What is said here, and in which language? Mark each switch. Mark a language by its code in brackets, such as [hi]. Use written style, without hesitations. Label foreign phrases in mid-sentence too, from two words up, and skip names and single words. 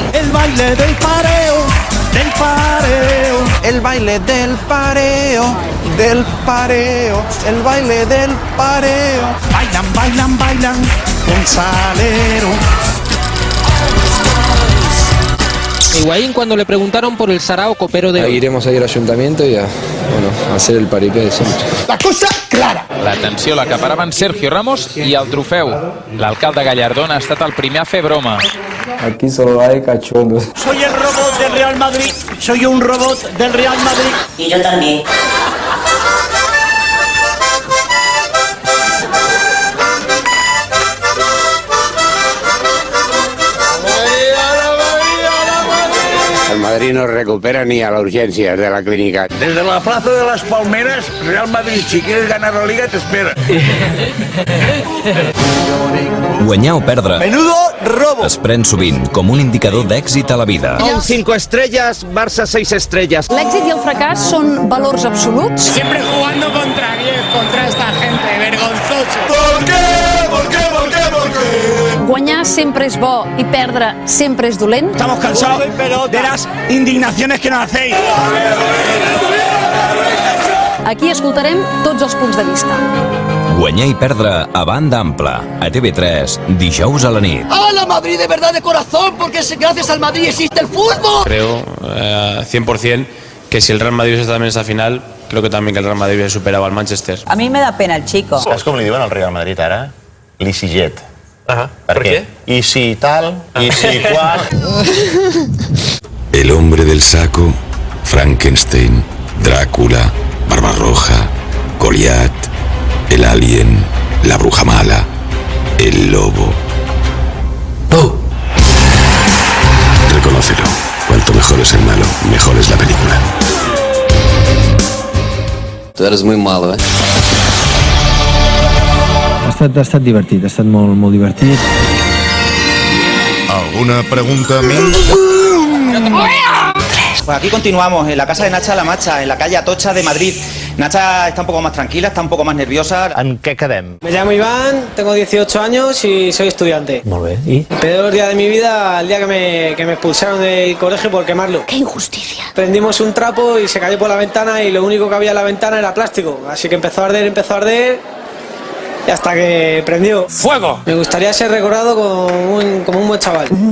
[es] El baile del pareo, el baile del pareo, el baile del pareo. Bailan, con salero. Higuaín cuando le preguntaron por el sarao copero de hoy. Iremos a ir al ayuntamiento y a hacer el paripé de siempre. La cosa clara. [ca] L'atenció l'acaparaven Sergio Ramos i el trofeu. L'alcalde Gallardón ha estat el primer a fer broma. [es] Aquí solo hay cachondos. Soy el robot del Real Madrid. Soy un robot del Real Madrid. Y yo también. El Madrid no recupera ni a las urgencias de la clínica. Desde la plaza de las Palmeras, Real Madrid, si quieres ganar la Liga, te espera. [ca] Guanyar o perdre [es] Menudo robo. [ca] es pren sovint com un indicador d'èxit a la vida. [es] 5 estrellas, Barça 6 estrellas. [ca] L'èxit i el fracàs són valors absoluts? [es] Siempre jugando contra 10, contra esta gente, vergonzoso. ¿Por qué? ¿Por qué? ¿Por qué? ¿Por qué? [ca] Guanyar sempre és bo i perdre sempre és dolent? [es] Estamos cansados de las indignaciones que nos hacéis. [ca] Aquí escoltarem tots els punts de vista. Guanyar i perdre a banda ampla. A TV3, dijous a la nit. [es] ¡Hala, Madrid de verdad de corazón! Porque gracias al Madrid existe el fútbol. Creo 100% que si el Real Madrid está también en esa final, creo que también que el Real Madrid hubiera superado al Manchester. A mi me da pena el chico. ¿Sabes cómo le diuen al Real Madrid ara? L'Easyjet. ¿Por qué? Y si tal, y si cual. El hombre del saco, Frankenstein, Drácula, Barbarroja, Goliat, el alien, la bruja mala, el lobo. Reconócelo. Cuanto mejor es el malo, mejor es la película. Tú eres muy malo, ¿eh? [ca] Ha estat divertit, ha estat molt divertit. ¿Alguna pregunta més? [es] Pues aquí continuamos, en la casa de Nacha La Macha, en la calle Atocha de Madrid. Nacha está un poco más tranquila, está un poco más nerviosa. [ca] ¿En qué quedem? [es] Me llamo Iván, tengo 18 años y soy estudiante. [ca] Molt bé. I? [es] El peor día de mi vida, el día que me expulsaron del colegio por quemarlo. ¡Qué injusticia! Prendimos un trapo y se cayó por la ventana y lo único que había en la ventana era plástico. Así que empezó a arder y hasta que prendió. ¡Fuego! Me gustaría ser recordado como un buen chaval.